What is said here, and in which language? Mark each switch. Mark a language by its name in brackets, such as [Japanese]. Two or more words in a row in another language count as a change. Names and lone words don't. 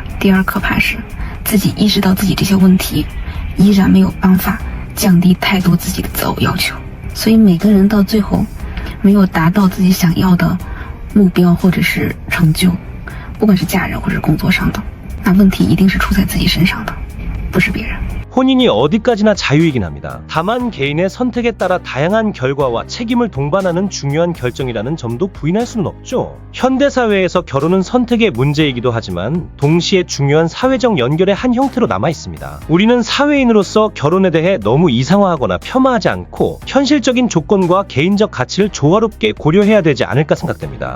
[Chinese] 第二可怕是自己意识到自己这些问题，依然没有办法降低太多自己的择偶要求。所以每个人到最后没有达到自己想要的目标或者是成就，不管是嫁人或者工作上的，那问题一定是出在自己身上的，不是别人。 [Korean] 혼인이 어디까지나 자유이긴 합니다. 다만 개인의 선택에 따라 다양한 결과와 책임을 동반하는 중요한 결정이라는 점도 부인할 수는 없죠. 현대사회에서 결혼은 선택의 문제이기도 하지만 동시에 중요한 사회적 연결의 한 형태로 남아 있습니다. 우리는 사회인으로서 결혼에 대해 너무 이상화하거나 폄하하지 않고 현실적인 조건과 개인적 가치를 조화롭게 고려해야 되지 않을까 생각됩니다.